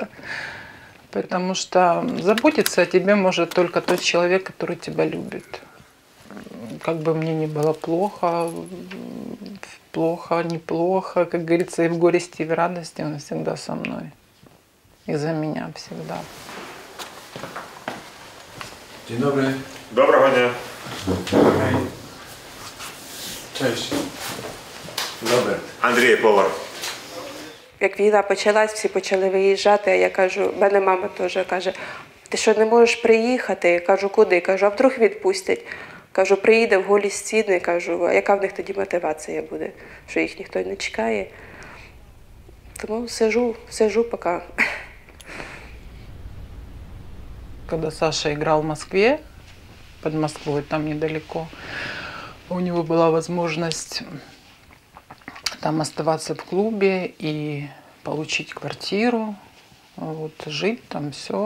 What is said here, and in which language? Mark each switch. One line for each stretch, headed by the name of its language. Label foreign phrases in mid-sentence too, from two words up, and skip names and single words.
Russian: Потому что заботиться о тебе может только тот человек, который тебя любит. Как бы мне ни было плохо, неплохо, как говорится, и в горести, и в радости, он всегда со мной. И за меня всегда.
Polish: Dzień dobry.
Russian: Доброго дня.
Polish: Cześć. Robert.
Ukrainian: Андрій, повар. Як війна почалась, всі почали виїжджати, а я кажу, в мене мама теж каже, Ти що, не можеш приїхати? Кажу, куди? Кажу, а вдруг відпустять? Кажу, приїде в голі стіни. Кажу, а яка в них тоді мотивація буде? Що їх ніхто не чекає. Тому сижу поки.
Russian: Когда Саша играл в Москве, под Москвой, там недалеко, у него была возможность там оставаться в клубе и получить квартиру, вот, жить там, все.